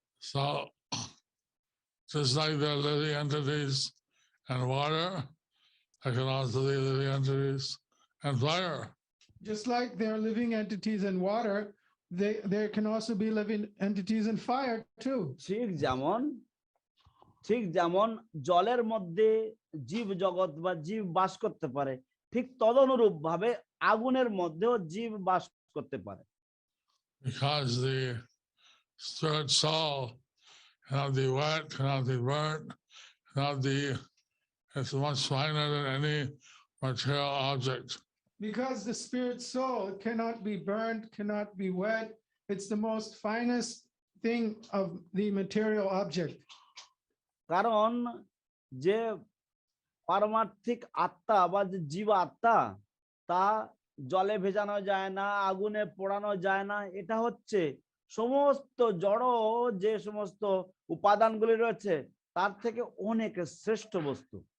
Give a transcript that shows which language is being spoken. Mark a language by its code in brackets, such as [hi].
[en] So just like there are living entities and water, there can also be living entities and fire. Just like there are living entities in water, there can also be living entities in fire too. [bn] ঠিক যেমন জলের মধ্যে জীব জগৎ বা জীব বাস করতে পারে, ঠিক তদনুরূপ ভাবে আগুনের মধ্যেও জীব বাস করতে পারে। [en] Because the spirit soul cannot be wet, cannot be burnt, cannot be, it's much finer than any material object. Because the spirit soul cannot be burned, cannot be wet. It's the most finest thing of the material object. [bn] কারণ যে পারমার্থিক আত্মা বা যে জীব আত্মা, তা জলে ভেজানো যায় না, আগুনে পোড়ানো যায় না। এটা হচ্ছে সমস্ত জড় যে সমস্ত উপাদানগুলি রয়েছে তার থেকে অনেক শ্রেষ্ঠ বস্তু।